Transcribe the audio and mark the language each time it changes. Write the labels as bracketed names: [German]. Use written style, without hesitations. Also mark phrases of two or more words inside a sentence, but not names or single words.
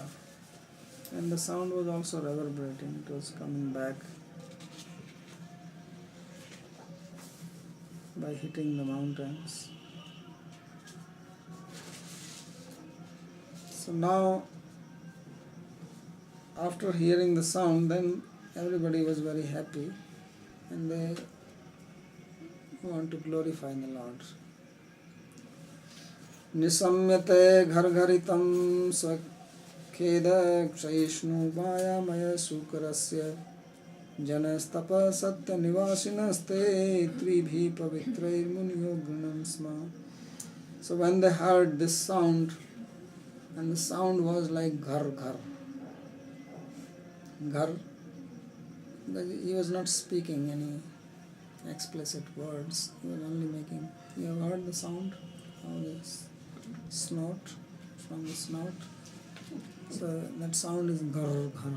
[English] And the sound was also reverberating, it was coming back by hitting the mountains. So now, after hearing the sound, then everybody was very happy and they want to glorify the Lord. [Sanskrit] निशम्यते घर्घरितम् स्वखेद क्षयिष्णु मायामय सूकरस्य जनस्तप सत्य निवासिनस्ते त्रिभिः पवित्रैर् मुनयो ग्रणम् स्म. [English] So when they heard this sound, and the sound was like ghar ghar, ghar, he was not speaking any explicit words, he was only making, you have heard the sound, how this snort, from the snout, so that sound is ghar ghar.